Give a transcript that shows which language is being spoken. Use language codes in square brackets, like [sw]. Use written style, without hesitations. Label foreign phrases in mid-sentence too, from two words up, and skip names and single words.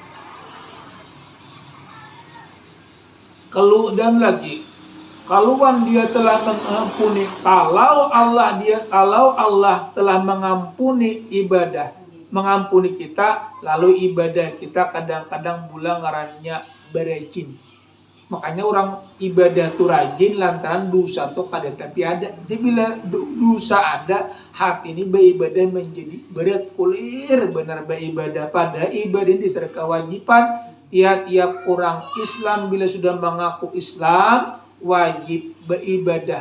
[id] Dan lagi, kaluan dia telah mengampuni, kalau Allah telah mengampuni mengampuni kita, lalu ibadah kita kadang-kadang pula ngarannya berajin. [bjn] Makanya orang ibadah tu rajin lantaran dosa tu kada tapi ada. [id] Jadi bila dosa ada, hati ini beribadah menjadi berat kulir benar beribadah. Pada ibadah ini diserah kewajiban. Tiap-tiap orang Islam bila sudah mengaku Islam, wajib beribadah.